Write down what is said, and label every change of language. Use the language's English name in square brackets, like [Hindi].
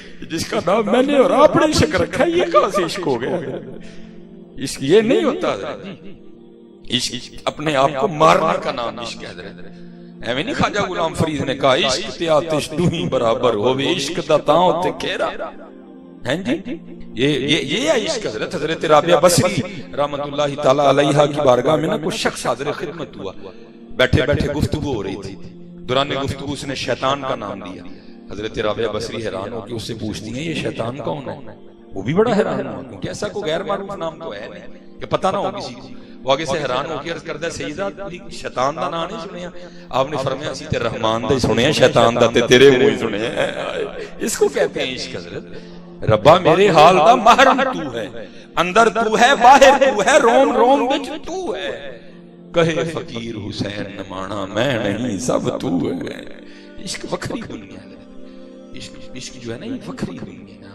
[Urdu] جس کا نام میں نے اور آپ نے عشق رکھا ہے یہ کہاں سے عشق ہو گیا. عشق یہ نہیں ہوتا عشق اپنے آپ کو مارنے کا نام عشق ہے. ایویں نہیں خواجہ غلام فرید نے کہا [Punjabi] عشق تے آتش دوہی برابر ہووے عشق دا تاں تے کیرا ہیں جی. [Urdu] یہ ہے عشق. حضرت رابعہ بصری رحمت اللہ تعالی علیہا کی بارگاہ میں نا کوئی شخص حاضر خدمت ہوا. بیٹھے بیٹھے گفتگو ہو رہی تھی. دوران گفتگو اس نے شیطان کا نام دیا. حضرت رابعہ بصری حیران ہو کے اس سے پوچھتی ہیں یہ شیطان کون ہے. وہ بھی بڑا حیران ہوا کیونکہ ایسا کوئی غیر معروف نام تو ہے نہیں کہ پتہ نہ ہو کسی کو. وہ آگے سے حیران ہو کے [Punjabi] عرض کردا سیدہ شیطان دا نام نہیں سنیا. [Urdu] آپ نے فرمایا [Punjabi] اسی تے رحمان دا ہی سنیا, شیطان دا تے تیرے منہ ہی سنیا. [Urdu] اس کو کہتے ہیں عشق. [Punjabi] حضرت ربا میرے حال دا محرم تو ہے, اندر تو ہے باہر تو ہے, روم روم وچ تو ہے. کہے فقیر حسین نمانا میں نہیں سب تو ہے. [Urdu] عشق وکری دنیا ہے. عشق جو ہے نا یہ وکری دنیا ہے.